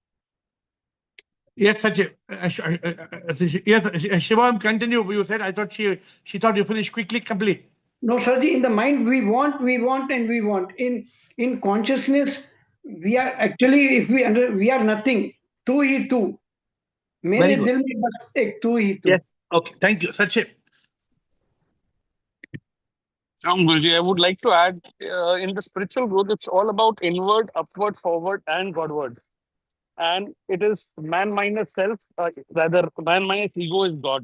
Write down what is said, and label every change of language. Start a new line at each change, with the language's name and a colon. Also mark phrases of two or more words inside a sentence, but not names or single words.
English: Yes, Sachin. Yes, Shivoham, continue. You said, I thought she thought you finished quickly, complete. No, Sarji, in the mind, we want, and we want. In consciousness, we are actually, if we are nothing.
Hindi: तू ही तू। मेरे दिल में बस एक तू ही तू.
English: Yes. Okay. Thank you, Sachin. Guruji, I would like to add, in the spiritual growth, it's all about inward, upward, forward, and Godward. And it is man minus self, rather man minus ego is God.